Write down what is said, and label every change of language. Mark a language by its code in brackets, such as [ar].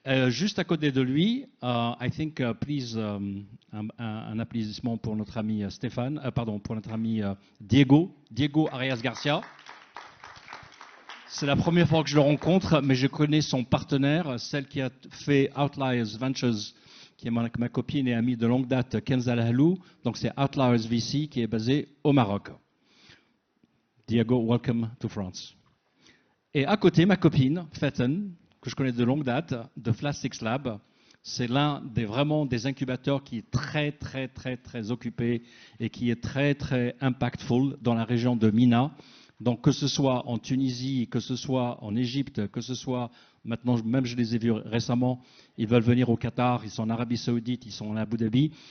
[fr] Juste à côté de lui, [en] I think, please, [fr] un applaudissement pour notre ami Stéphane, pour notre ami Diego Arias Garcia. C'est la première fois que je le rencontre, mais je connais son partenaire, celle qui a fait Outliers Ventures, qui est ma copine et amie de longue date, Kenza Lahalou. Donc c'est Outliers VC qui est basé au Maroc. [en] Diego, welcome to France. [fr] Et à côté, ma copine, Faten, que je connais de longue date, de Flash6 Lab. C'est l'un des incubateurs qui est très occupé et qui est très impactful dans la région de Mina. Donc que ce soit en Tunisie, que ce soit en Égypte, que ce soit maintenant, même je les ai vus récemment, ils veulent venir au Qatar, ils sont en Arabie Saoudite, ils sont en Abu Dhabi.